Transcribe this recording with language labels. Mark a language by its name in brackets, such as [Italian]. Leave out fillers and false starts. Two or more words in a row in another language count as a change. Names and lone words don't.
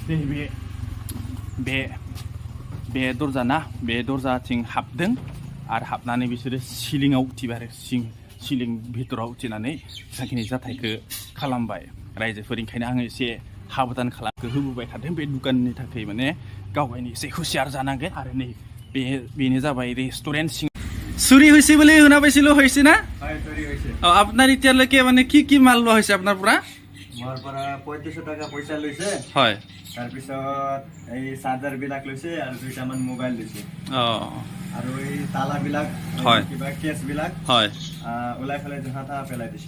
[Bodo] बे दरजा ना बे दरजाथिं हाबदों आरो हाबनानै बिसोरो सिलिंआव उथिबाय आरो सिलिं भितराव उथिनानै जाखिनि जाथायखौ खालामबाय रायजोफोर ओंखायनो आङो एसे हाबदान खालामखौ होबोबाय थादों बे दुकाननि थाखाय माने गावगायनि एसे हुसियार जानांगोन आरो नै बेनो जाबाय [Bangla] রেস্টুরেন্ট চুরি হয়েছে বলে শুনা পাইছিলো হয়েছে না [Assamese] আপনার এতিয়ালৈকে মানে কি মাল লোৱা হৈছে আপোনাৰ পৰা মোৰ পৰা 3500 টাকা পইচা লৈছে হয় তাৰ পিছত এই চাৰ্জাৰ বিলাক লৈছে আৰু দুইটামান মোবাইল লৈছে আৰু এই তালা বিলাক কিবা কেছ বিলাক হয় ওলাই ফেলাই জহাতা পেলাই দিছে